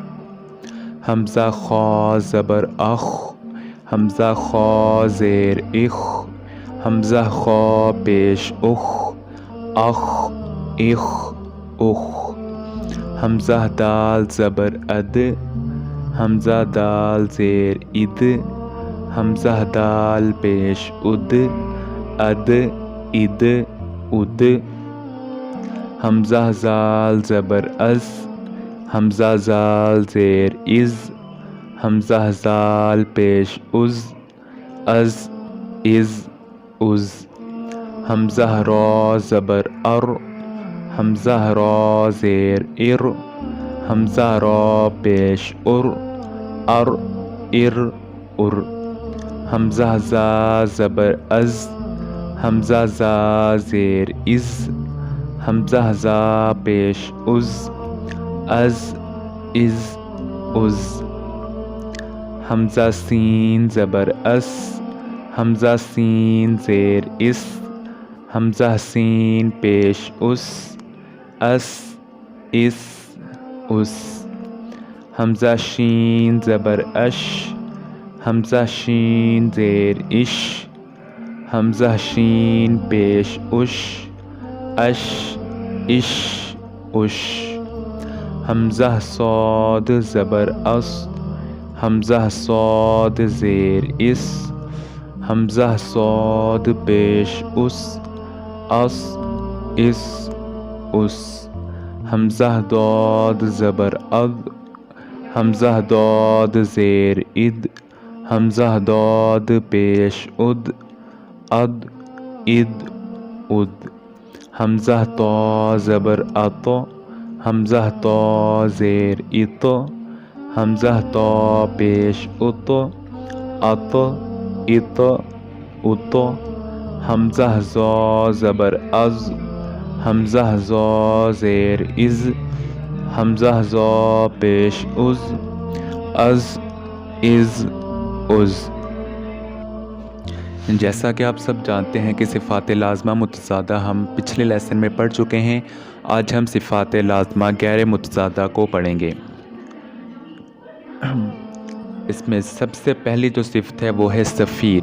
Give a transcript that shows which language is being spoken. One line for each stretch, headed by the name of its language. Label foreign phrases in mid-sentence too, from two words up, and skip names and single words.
Urdu: حمزہ خا زبر اخ، حمزہ خا زیر اخ، حمزہ خا پیش اخ، اخ اخ اخ، حمزہ دال زبر اد، حمزہ دال زیر اد، حمزہ دال پیش اد، اد اد اد، حمزہ زال زبر از، حمزہ زال زیر از، حمزہ زال پیش از، از از از، حمزہ را زبر ار، حمزہ را زیر ار، حمزہ را پیش ار، ار ار ار، حمزہ زا زبر از، حمزہ زا زیر از، حمزہ زا پیش از، از از از، حمزہ سین زبر اس، حمزہ سین زیر اس، حمزہ سین پیش اس، اس اس اس، حمزہ شین زبر اش، حمزہ شین زیر اش، حمزہ شین پیش اش، اش اش اش، حمزہ صاد زبر اس، حمزہ صاد زیر اس، حمزہ صاد پیش اس، اس اس اس، حمزہ داد زبر اد، حمزہ داد زیر اد، حمزہ داد پیش اد، اد اد اد، حمزہ تا زبر ات، حمزہ تا زیر ات، حمزہ تا پیش ات، ات ات ات، حمزہ زا زبر از، حمزہ زا زیر از، حمزہ زا پیش از، از از از۔ جیسا کہ آپ سب جانتے ہیں کہ صفات لازمہ متضادہ ہم پچھلے لیسن میں پڑھ چکے ہیں، آج ہم صفات لازمہ غیر متضادہ کو پڑھیں گے۔ اس میں سب سے پہلی جو صفت ہے وہ ہے صفیر۔